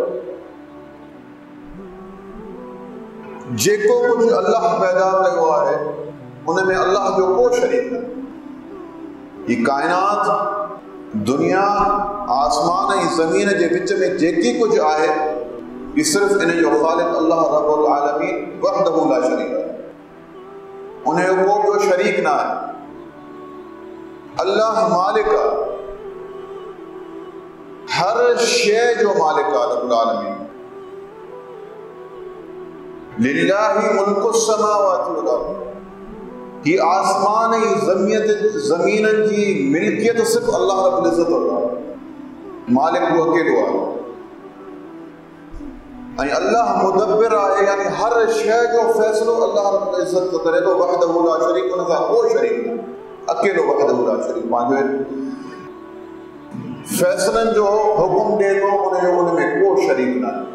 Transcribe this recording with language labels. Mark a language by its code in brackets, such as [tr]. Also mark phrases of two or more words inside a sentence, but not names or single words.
[sd] जेको कुछ अल्लाह पैदा कयो आहे उन में अल्लाह जो को शरीक न। ये कायनात, दुनिया, आसमान ऐं ज़मीन जे विच में जेकी कुछ आहे ये सिर्फ़ इन जो ख़ालिक अल्लाह रब्बुल आलमीन [ar] وحده لا شريك [sd] आहे, उन जो को ॿियो शरीक न आहे। अल्लाह मालिक आहे, हर शइ जो मालिक आहे रब्बुल आलमीन। [ar] لله ملك السماوات والأرض, [sd] ही आसमान ऐं ज़मीननि जी मिल्कियत सिर्फ़ अल्लाह रब्बुल इज़्ज़त वटि आहे, मालिक वो अकेलो आहे। ऐं अल्लाह मुदब्बिर आहे, यानी हर शइ जो फ़ैसिलो अल्लाह रब्बुल इज़्ज़त तो करे थो, [ar] وحده لا شريك, [sd] उन सां को शरीक न, अकेलो [ar] وحده لا شريك, [sd] पंहिंजे फैसलन जो हुकुम ॾे थो, उन में को शरीक न आहे।